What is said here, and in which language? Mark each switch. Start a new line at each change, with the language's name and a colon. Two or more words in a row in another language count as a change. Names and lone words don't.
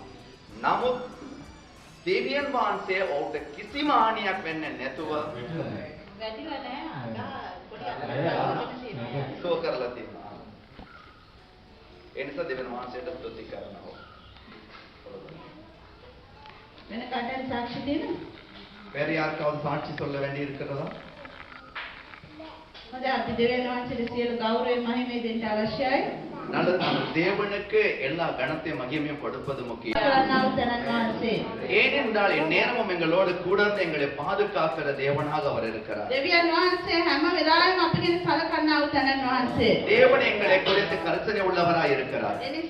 Sinhala: නමුත් දෙවියන් වහන්සේ ඔහුට කිසිම හානියක් වෙන්නේ නැතුව වැටිලා නැහැ. සෝ කරලා තියෙනවා. ඒ නිසා දෙවියන් වහන්සේට ස්තුති කරනවා. වෙන කාටද සාක්ෂි දෙන්න?
Tamil: வேற யாருக்காவது சாட்சி சொல்ல வேண்டி இருக்கிறதா?
Sinhala: හොඳයි, අපි දෙවියන් වහන්සේට සියලු ගෞරවය මහිමය දෙන්න අවශ්‍යයි.
Tamil: நல்லது, தேவனுக்கு எல்லா கனத்தையும் மகிமையும் கொடுப்பது முக்கியம். ஏனென்றால் இந்நேரமும் எங்களோடு கூட எங்களை பாதுகாக்கிற தேவனாக அவர் இருக்கிறார். தேவன் எங்களை குறித்து கருத்தனை உள்ளவராய் இருக்கிறார்.